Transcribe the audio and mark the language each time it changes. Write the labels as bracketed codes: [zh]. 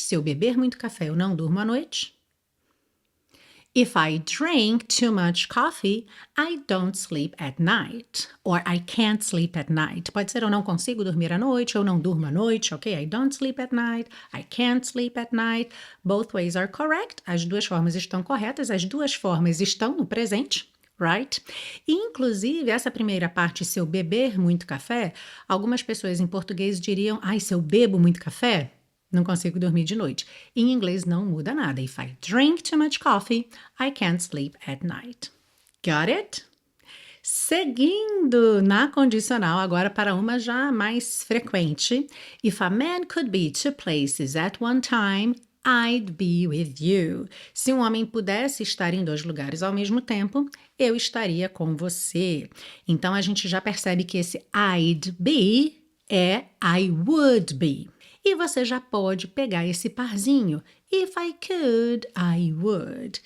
[pt] Se eu beber muito café, eu não durmo à noite. [en] If I drink too much coffee, I don't sleep at night. Or I can't sleep at night. [pt] Pode ser eu não consigo dormir à noite, ou não durmo à noite, ok? [en] I don't sleep at night, I can't sleep at night. Both ways are correct. [pt] As duas formas estão corretas, as duas formas estão no presente, right? E, inclusive, essa primeira parte, se eu beber muito café, algumas pessoas em português diriam, ai, se eu bebo muito café, não consigo dormir de noite. Em inglês não muda nada. [en] If I drink too much coffee, I can't sleep at night. Got it? [pt] Seguindo na condicional, agora para uma já mais frequente. [en] If a man could be two places at one time, I'd be with you. [pt] Se um homem pudesse estar em dois lugares ao mesmo tempo, eu estaria com você. Então a gente já percebe que esse I'd be é I would be. E você já pode pegar esse parzinho. [en] If I could, I would.